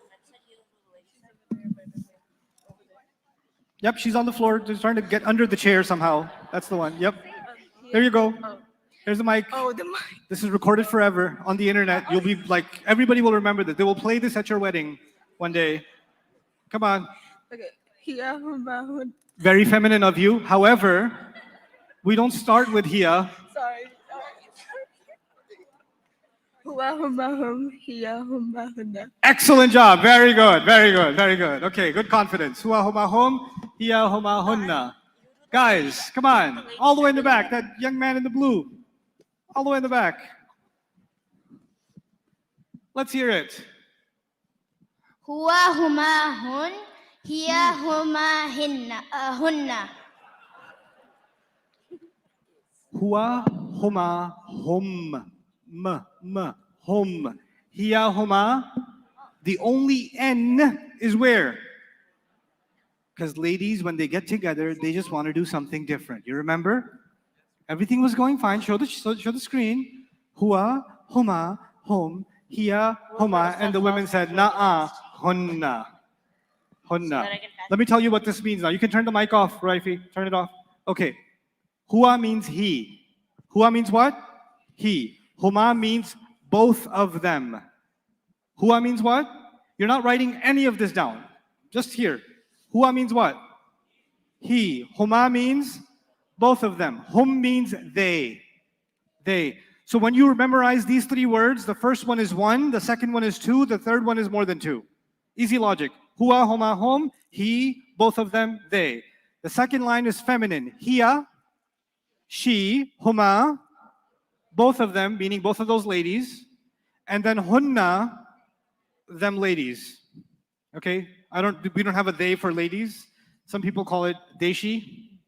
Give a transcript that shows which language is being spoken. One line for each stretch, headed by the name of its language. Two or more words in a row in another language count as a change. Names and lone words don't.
English: Yep, she's on the floor, just trying to get under the chair somehow. That's the one. Yep. There you go. There's the mic. Oh, the mic. This is recorded forever on the internet. You'll be like, everybody will remember that. They will play this at your wedding one day. Come on. Okay. Hiya,
Arabic: huma, hun.
English: Very feminine of you. However, we don't start with hiya. Sorry.
Arabic: Huwa, huma, hum. Hiya, huma, hunna.
English: Excellent job. Very good. Very good. Very good. Okay, good confidence.
Arabic: Huwa huma hum, hiya huma hunna.
English: Guys, come on. All the way in the back. That young man in the blue. All the way in the back. Let's hear it.
Arabic: Huwa, huma, hun. Hiya, huma, hunna. Huwa huma hum. Hum. Hiya huma.
English: The only N is where? Because ladies, when they get together, they just want to do something different. You remember? Everything was going fine. Show the screen.
Arabic: Huwa, huma, hum, hiya, huma.
English: And the women said,
Arabic: na'a, hunna. Hunna.
English: Let me tell you what this means now. You can turn the mic off, Raifi. Turn it off. Okay. Huwa means he. Huwa means what? He. Huma means both of them. Huwa means what? You're not writing any of this down. Just here. Huwa means what? he. Huma means both of them. Hum means they. They. So when you memorize these three words, the first one is one, the second one is two, the third one is more than two. Easy logic.
Arabic: Huwa, huma, hum,
English: he, both of them, they. The second line is feminine. Hiya, she, huma, both of them, meaning both of those ladies. And then hunna, them ladies. Okay? We don't have a they for ladies. Some people call it deshi.